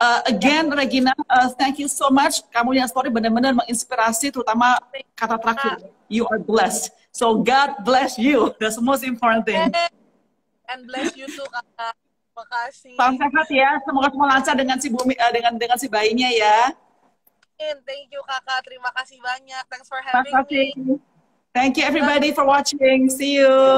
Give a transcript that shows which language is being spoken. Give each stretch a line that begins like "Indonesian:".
Indonesian: Again, Regina,
English: thank you so much.
Indonesian: Kamu yang story benar-benar menginspirasi, terutama kata terakhir,
English: you are blessed. So God bless you. That's the most important thing. And bless you too, Kakak.
Indonesian: Terima kasih. Salam sehat ya. Semoga semua lancar dengan si bumi, dengan si bayinya ya.
English: Thank you, Kakak.
Indonesian: Terima kasih banyak.
English: Thanks for having me. Thank you everybody for watching. See you.